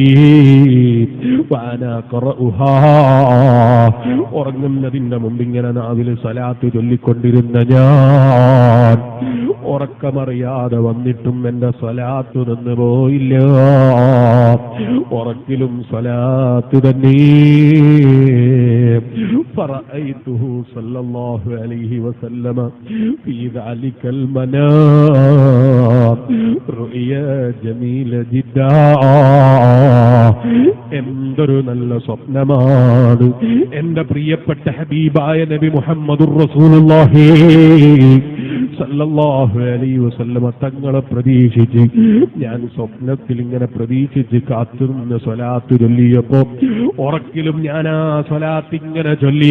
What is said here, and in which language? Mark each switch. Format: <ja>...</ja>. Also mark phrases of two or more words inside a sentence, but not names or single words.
<ar>وأنا أقرؤها,</ar> <ml>ഉറങ്ങുന്നതിന്റെ മുമ്പ് ഇങ്ങനെ നാവിൽ സ്വലാത്ത് ചൊല്ലിക്കൊണ്ടിരുന്ന ഞാൻ ഉറക്കമറിയാതെ വന്നിട്ടും എന്റെ സ്വലാത്ത് നിന്ന് പോയില്ല. ഉറക്കിലും സ്വലാത്ത് തന്നെ.</ml> <ar>فرأيته صلى الله عليه وسلم في ذلك المنام رؤيا جميلة جدا.</ar> <ml>എന്തൊരു നല്ല സ്വപ്നമാണ് എന്റെ പ്രിയപ്പെട്ട ഹബീബായ നബി</ml> <ar>محمد رسول الله صلى الله عليه وسلم</ar> <ml>തങ്ങളെ പ്രതീക്ഷിച്ച് ഞാൻ സ്വപ്നത്തിൽ ഇങ്ങനെ പ്രതീക്ഷിച്ച് കാത്തുനിന്ന് സ്വലാത്ത് ചൊല്ലിയപ്പോ ഉറക്കിലും ഞാൻ ആ സ്വലാത്ത് ഇങ്ങനെ ചൊല്ലി.</ml>